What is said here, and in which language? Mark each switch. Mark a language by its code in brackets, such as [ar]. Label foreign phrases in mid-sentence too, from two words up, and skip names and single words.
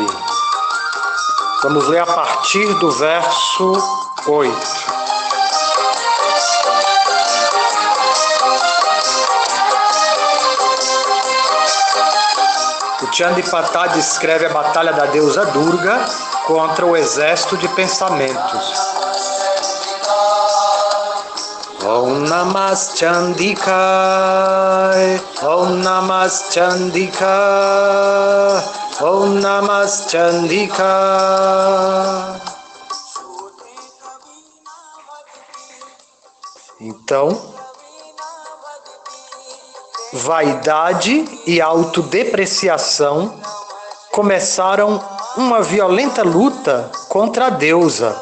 [pt] Vamos ler a partir do verso 8. O Chandipata descreve a batalha da deusa Durga contra o exército de pensamentos. [sa] Om Namas Chandika, Om Namas Chandika, Om Namas Chandika. [pt] Então, vaidade e autodepreciação começaram uma violenta luta contra a deusa.